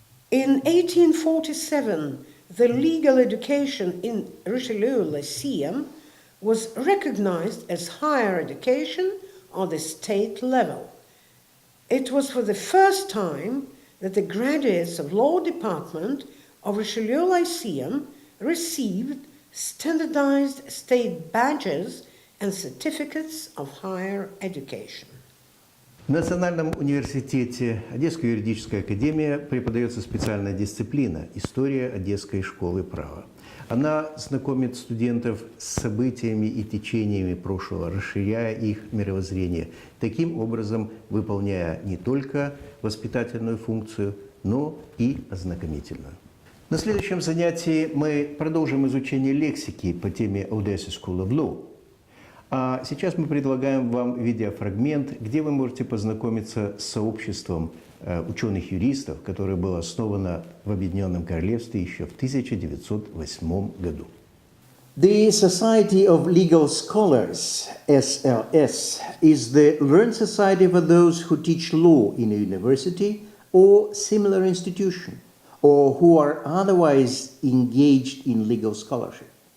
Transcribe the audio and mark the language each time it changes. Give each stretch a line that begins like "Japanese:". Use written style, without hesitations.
English: In 1847, the legal education in Richelieu Lyceum was recognized as higher education on the state level. It was for the first time that the graduates of law department of Richelieu Lyceum received standardized state badges and certificates of higher education.
Russian: В Национальном университете Одесской юридической академии преподается специальная дисциплина «История Одесской школы права». Она знакомит студентов с событиями и течениями прошлого, расширяя их мировоззрение, таким образом выполняя не только воспитательную функцию, но и ознакомительную. На следующем занятии мы продолжим изучение лексики по теме Odessa School of Law. А сейчас мы предлагаем вам видеофрагмент, где вы можете познакомиться с сообществом ученых-юристов, которое было основано в Объединенном Королевстве еще в 1908 году.
English: The Society of Legal Scholars, SLS, is the learned society for those who teach law in a university or similar institution, or who are otherwise engaged in legal scholarship.